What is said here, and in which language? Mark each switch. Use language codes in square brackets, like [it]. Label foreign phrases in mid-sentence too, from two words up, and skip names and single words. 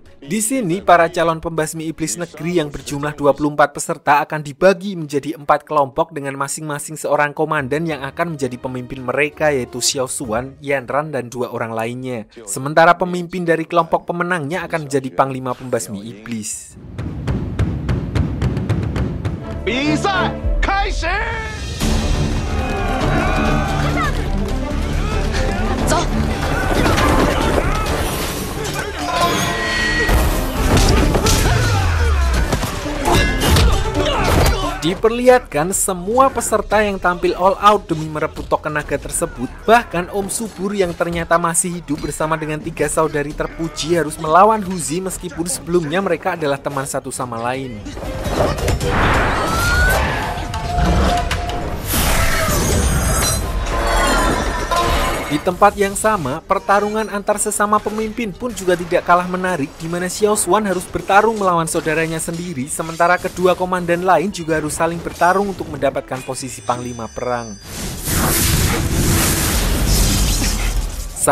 [id] Di sini, para calon pembasmi iblis negeri yang berjumlah 24 peserta akan dibagi menjadi 4 kelompok dengan masing-masing seorang komandan yang akan menjadi pemimpin mereka, yaitu Xiao Xuan, Yanran, dan 2 orang lainnya. Sementara pemimpin dari kelompok pemenangnya akan menjadi panglima pembasmi iblis. [zh] 比赛开始！走。 [id] Diperlihatkan semua peserta yang tampil all out demi merebut token naga tersebut. Bahkan Om Subur yang ternyata masih hidup bersama dengan 3 saudari terpuji harus melawan Huzi meskipun sebelumnya mereka adalah teman satu sama lain. Di tempat yang sama, pertarungan antar sesama pemimpin pun juga tidak kalah menarik, di mana Xiao Xuan harus bertarung melawan saudaranya sendiri, sementara kedua komandan lain juga harus saling bertarung untuk mendapatkan posisi panglima perang.